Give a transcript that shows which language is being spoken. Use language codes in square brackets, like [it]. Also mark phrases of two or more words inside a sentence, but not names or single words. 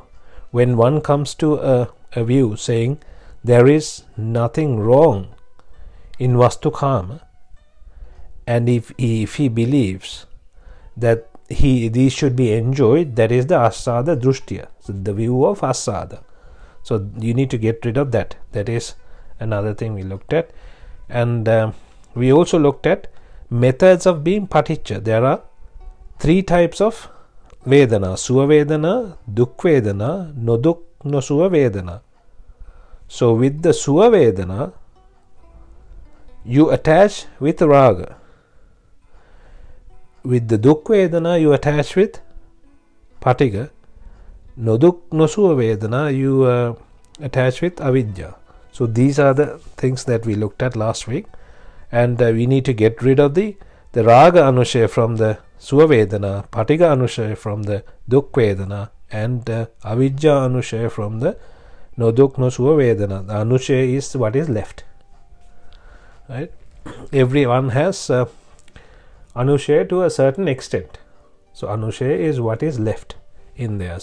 [en] When one comes to a view saying there is nothing wrong in [si] වස්තු කාම, [en] and if he believes that these should be enjoyed, that is the [si] ආස්වාද දෘෂ්ටිය, [en] so the view of asada. So you need to get rid of that. That is another thing we looked at. And we also looked at methods of being paticca. There are three types of vedana: [si] සුව වේදනා, දුක් වේදනා, නොදුක් නොසුව වේදනා. [en] So with the [si] සුව වේදනා, [en] you attach with raga. With the [si] දුක් වේදනා, [en] you attach with patigha. [si] නොදුක් නොසුව වේදනා, [en] you attach with avidya. So these are the things that we looked at last week, and we need to get rid of the [si] රාග අනුශය [en] from the [si] සුව වේදනා, පටිඝ අනුශය [en] from the [si] දුක් වේදනා, [en] and [si] අවිද්‍යා අනුශය [en] from the [si] නොදුක් නොසුව වේදනා. [en] The anushaya is what is left, right? Everyone has anushaya to a certain extent. So anushaya is what is left in there.